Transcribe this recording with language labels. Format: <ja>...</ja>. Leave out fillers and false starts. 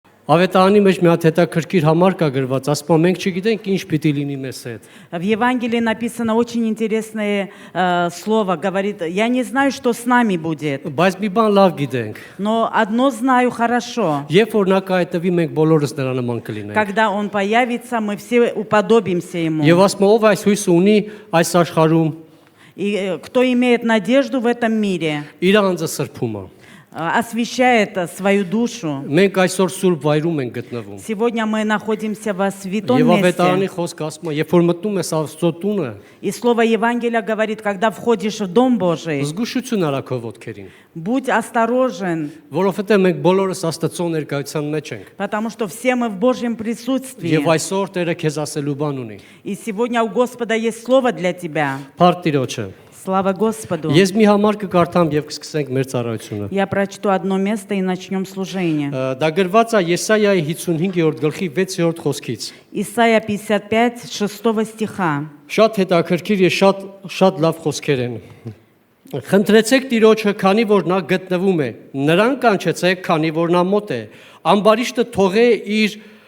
<hy>Ավետարանի մեջ մի հատ հետաքրքիր համար կա գրված, ասում են մենք չգիտենք ինչ պիտի լինի մեզ հետ։</hy> <ru>В Евангелии написано очень интересное слово, говорит, я не знаю, что с нами будет,</ru> <hy>Բայց մի բան լավ գիտենք։</hy> <ru>но одно знаю хорошо.</ru> <hy>Երբ որ նա կայտվի, մենք բոլորս նրա նման կլինենք։</hy> <ru>Когда он появится, мы все уподобимся ему.</ru> <hy>Եվ ասում ով այս հույսը ունի այս աշխարհում,</hy> <ru>И кто имеет надежду в этом мире,</ru> <hy>իր անձը սրբում է։</hy> <ru>освящает свою душу.</ru> <hy>Մենք այսօր սուրբ վայրում ենք գտնվում։</hy> <ru>Сегодня мы находимся во святом</ru> <hy>Եվ ավետարանի</hy> <ru>месте.</ru> <hy>խոսքը ասում է, երբ որ մտնում ես Աստծո տունը,</hy> <ru>И слово Евангелия говорит, когда входишь в Дом Божий,</ru> <hy>զգուշություն արա քո ոտքերին,</hy> <ru>будь осторожен,</ru> <hy>որովհետև մենք բոլորս Աստծո ներկայության մեջ ենք։</hy> <ru>потому что все мы в Божьем присутствии.</ru> <hy>Եվ այսօր Տերը քեզ ասելու բան ունի։</hy> <ru>И сегодня у Господа есть слово для тебя.</ru> <hy>Փառք Տիրոջը։</hy> <ru>Слава Господу.</ru> <hy>Ես մի համար կկարդամ եւ կսկսենք մեր ծառայությունը։</hy> <ru>Я прочту одно место и начнем служение.</ru> <hy>Դա գրված է Եսայայի 55-րդ գլխի 6-րդ խոսքից։</hy> <ru>Исайя 55, 6 стиха.</ru> <hy>Շատ հետաքրքիր եւ շատ լավ խոսքեր են։ Խնդրեցեք Տիրոջը, քանի որ նա գտնվում է։ Նրան կանչեցեք, քանի որ նա մոտ է։ Ամբարիշտը թողե իր</hy>